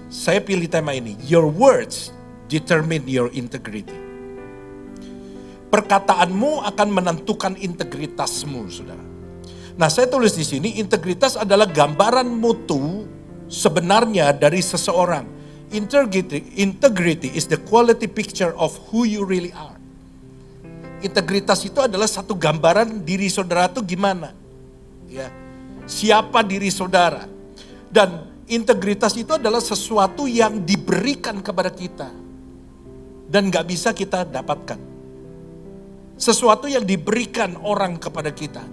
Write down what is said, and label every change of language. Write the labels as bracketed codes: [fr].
[id] Saya pilih tema ini, [en] your words determine your integrity. [id] Perkataanmu akan menentukan integritasmu, saudara. Nah, saya tulis di sini, integritas adalah gambaran mutu sebenarnya dari seseorang. [en] Integrity is the quality picture of who you really are. [id] Integritas itu adalah satu gambaran diri saudara itu gimana. Ya. Siapa diri saudara. Dan integritas itu adalah sesuatu yang diberikan kepada kita. Dan gak bisa kita dapatkan. Sesuatu yang diberikan orang kepada kita.